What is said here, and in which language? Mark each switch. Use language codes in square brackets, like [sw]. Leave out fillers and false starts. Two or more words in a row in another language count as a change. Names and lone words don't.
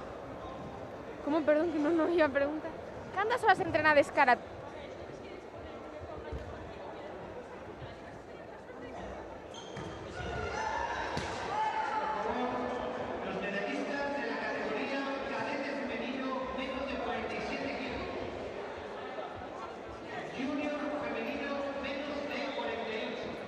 [gl] Como, perdón, que non iba a preguntar. Cantas horas entrenades karate? [es] Los medallistas de la categoría cadete femenino menos de 47 kilos. Junior femenino menos de 48.